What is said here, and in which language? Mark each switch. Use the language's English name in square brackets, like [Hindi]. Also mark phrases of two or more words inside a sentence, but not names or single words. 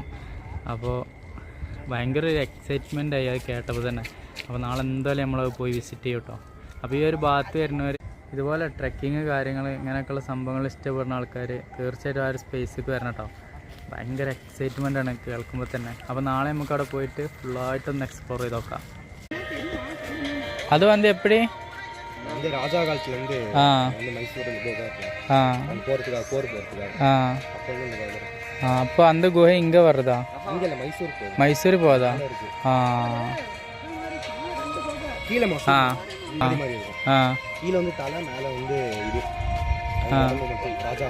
[Malayalam] അപ്പോൾ ഭയങ്കര ഒരു എക്സൈറ്റ്മെൻ്റ് ആയി അത് കേട്ടപ്പോൾ തന്നെ. അപ്പോൾ നാളെ എന്തായാലും നമ്മളത് പോയി വിസിറ്റ് ചെയ്യും കേട്ടോ. അപ്പോൾ ഈ ഒരു ഭാഗത്ത് വരുന്നവർ ഇതുപോലെ ട്രെക്കിങ് കാര്യങ്ങൾ ഇങ്ങനെയൊക്കെയുള്ള സംഭവങ്ങൾ ഇഷ്ടപ്പെടുന്ന ആൾക്കാർ തീർച്ചയായിട്ടും ആ ഒരു സ്പേസിലേക്ക് വരണം കേട്ടോ. ഭയങ്കര എക്സൈറ്റ്മെൻ്റ് ആണ് കേൾക്കുമ്പോൾ തന്നെ. അപ്പോൾ നാളെ നമുക്ക് അവിടെ പോയിട്ട് ഫുള്ളായിട്ടൊന്ന് എക്സ്പ്ലോർ ചെയ്ത് നോക്കാം. [Tamil] அது வந்து எப்படி இந்த ராஜா காலத்துலேருந்து மைசூர் போகிறதுக்காக போர் போகிறதுக்காக அப்போ அந்த குகை இங்கே வருதா? இங்கே இல்லை, மைசூர் போகுது. மைசூர் போகுதா? கீழே கீழே வந்து தலை, மேலே வந்து இது ராஜா.